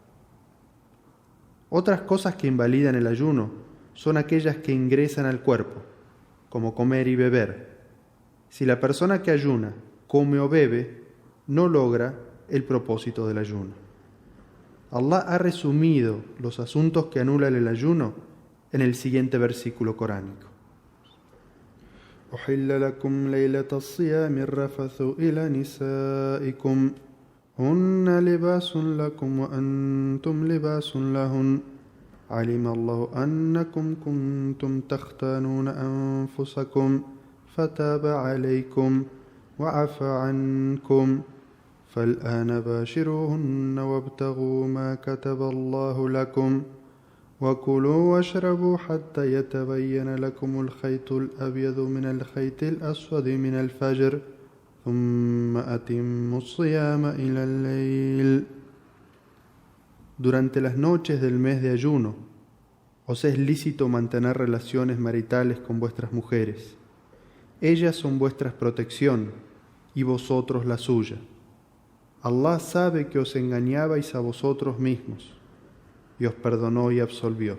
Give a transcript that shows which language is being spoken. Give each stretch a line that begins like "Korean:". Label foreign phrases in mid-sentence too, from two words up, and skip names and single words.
Spanish: Otras cosas que invalidan el ayuno son aquellas que ingresan al cuerpo, como comer y beber. Si la persona que ayuna come o bebe, no logra el propósito del ayuno. Allah ha resumido los asuntos que anulan el ayuno en el siguiente versículo coránico.
Arabic: أحل لكم ليلة الصيام الرفث إلى نسائكم هن لباس لكم وأنتم لباس لهن علم الله أنكم كنتم تختانون أنفسكم فتاب عليكم وعفى عنكم فالآن باشروهن وابتغوا ما كتب الله لكم وكلوا واشربوا حتى يتبين لكم الخيط الأبيض من الخيط الأسود من الفجر ثم أتموا الصيام إلى الليل.
Spanish: Durante las noches del mes de ayuno, os es lícito mantener relaciones maritales con vuestras mujeres. Ellas son vuestra protección y vosotros la suya. Allah sabe que os engañabais a vosotros mismos y os perdonó y absolvió.